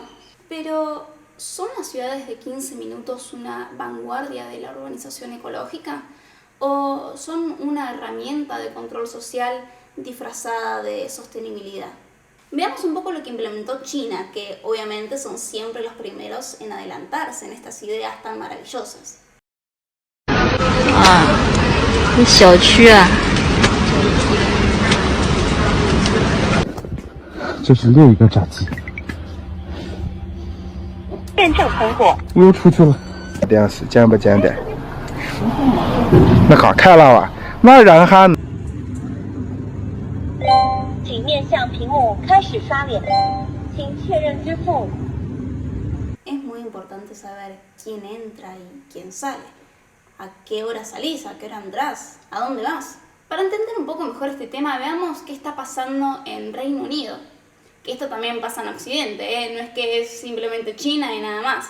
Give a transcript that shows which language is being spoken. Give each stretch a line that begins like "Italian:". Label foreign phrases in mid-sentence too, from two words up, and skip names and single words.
Spanish: Pero, ¿son las ciudades de 15 minutos una vanguardia de la urbanización ecológica? ¿O son una herramienta de control social disfrazada de sostenibilidad? Veamos un poco lo que implementó China, que obviamente son siempre los primeros en adelantarse en estas ideas tan maravillosas.
Chinese: 这小区啊，这是另一个闸机。验证通过。我又出去了。电视简不简单？那好看了哇，那人还。请面向屏幕开始刷脸，请确认支付。
Spanish: Es muy importante saber quién entra y quién sale. ¿A qué hora salís? ¿A qué hora entras? ¿A dónde vas? Para entender un poco mejor este tema, veamos qué está pasando en Reino Unido. Que esto también pasa en Occidente, no es que es simplemente China y nada más.